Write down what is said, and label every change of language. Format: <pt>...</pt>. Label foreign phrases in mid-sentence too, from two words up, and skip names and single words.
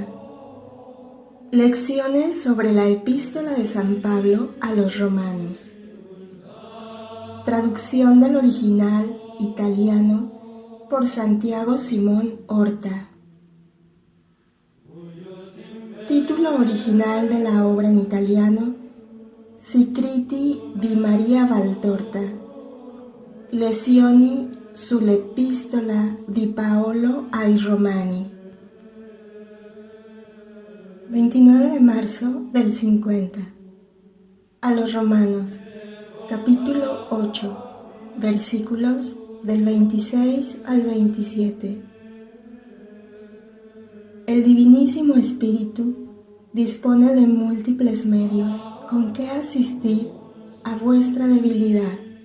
<es>Lecciones sobre la Epístola de San Pablo a los Romanos. Traducción del original italiano por Santiago Simón Horta. Título original de la obra en italiano: Scritti di Maria Valtorta, Lezioni sull'Epistola di Paolo ai Romani. 29 de marzo del 50. A los Romanos, capítulo 8, versículos del 26 al 27. El Divinísimo Espíritu dispone de múltiples medios con que asistir a vuestra debilidad.</es>